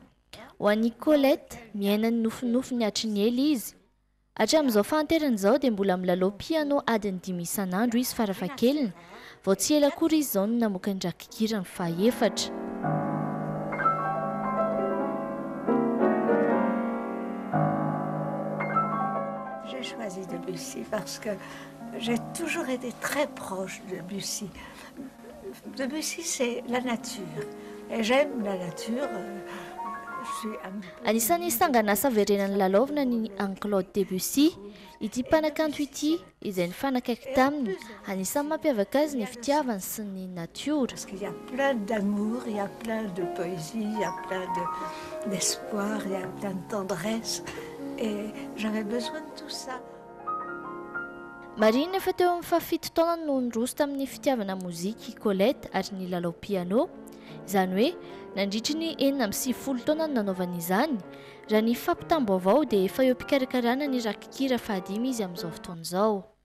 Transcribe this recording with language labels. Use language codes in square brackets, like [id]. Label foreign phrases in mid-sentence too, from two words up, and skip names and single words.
[mg] Ho an'ny Colette miaina ny nofinofiny hatry ely izy hatramin'izao fahanterany izao dia mbola milalao piano adiny 5 isan'andro izy farafahakeliny vao tsy ela akory izy izao no namoaka ny rakikirany faefatra. [fr] J'ai choisi Debussy parce que j'ai toujours été très proche de Debussy. Debussy, c'est la nature. Et j'aime la nature. [mg] Anisany sanganasa verenany lalaovina ny Claude Debussy ity mpanakanto ity izay ny fanakaiky taminy anisany mampiavaka azy ny fitiavany sy ny natiora. [fr] Parce qu'il y a plein d'amour, il y a plein de poésie, il y a plein d'espoir, il y a plein de tendresse. Et j'avais besoin de tout ça. [mg] Marina efa teo amin'ny 17 taona no nroso tamin'ny fitiavana moziky Colette ary ny lalao piano. Izany hoe nandritry ny 9 taona no nanaovany izany. Raha ny fampitam-baovao dia efa eo pikarakarana ny rakikira fahadimy izy amin'izao fotoana izao.